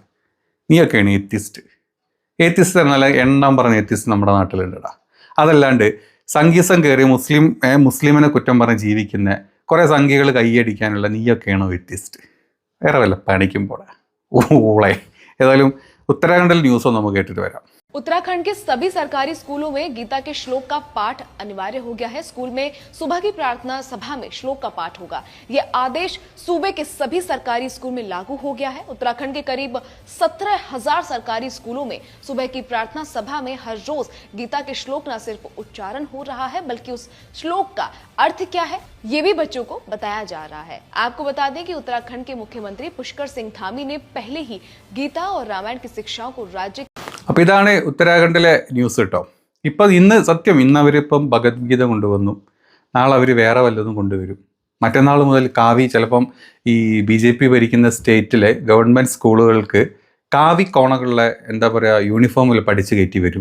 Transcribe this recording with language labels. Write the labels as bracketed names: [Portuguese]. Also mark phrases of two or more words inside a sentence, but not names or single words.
[Malayalam] നീയൊക്കെയാണ് ഏത്തിസ്റ്റ് എന്നല്ല എണ്ണം പറഞ്ഞ ഏത്തിസ്റ്റ് നമ്മുടെ നാട്ടിലുണ്ടടാ. അതല്ലാണ്ട് സംഗീസം കയറി മുസ്ലിമിനെ കുറ്റം പറഞ്ഞ് ജീവിക്കുന്ന കുറേ സംഘികൾ കൈയടിക്കാനുള്ള നീയൊക്കെയാണോ ഏത്തിസ്റ്റ്? വേറെ വല്ല പണിക്കും പോടാ ഊളെ. ഏതായാലും ഉത്തരാഖണ്ഡിൽ ന്യൂസ് നമുക്ക് കേട്ടിട്ട് വരാം. [Hindi] उत्तराखंड के सभी सरकारी स्कूलों में गीता के श्लोक का पाठ अनिवार्य हो गया है। स्कूल में सुबह की प्रार्थना सभा में श्लोक का पाठ होगा। यह आदेश सूबे के सभी सरकारी स्कूल में लागू हो गया है। उत्तराखंड के करीब 17,000 सरकारी स्कूलों में सुबह की प्रार्थना सभा में हर रोज गीता के श्लोक न सिर्फ उच्चारण हो रहा है, बल्कि उस श्लोक का अर्थ क्या है ये भी बच्चों को बताया जा रहा है। आपको बता दें कि उत्तराखंड के मुख्यमंत्री पुष्कर सिंह धामी ने पहले ही गीता और रामायण की शिक्षाओं को राज्य [Malayalam] അപ്പോൾ ഇതാണ് ഉത്തരാഖണ്ഡിലെ ന്യൂസ് കേട്ടോ. ഇന്ന് അവരിപ്പം ഭഗവത്ഗീത കൊണ്ടുവന്നു, നാളെ അവർ വേറെ വല്ലതും കൊണ്ടുവരും. മറ്റന്നാൾ മുതൽ കാവി, ചിലപ്പം ഈ BJP ഭരിക്കുന്ന സ്റ്റേറ്റിലെ ഗവൺമെൻറ് സ്കൂളുകൾക്ക് കാവി കോണകളിലെ എന്താ പറയുക യൂണിഫോമിൽ പഠിച്ച് കയറ്റി വരും.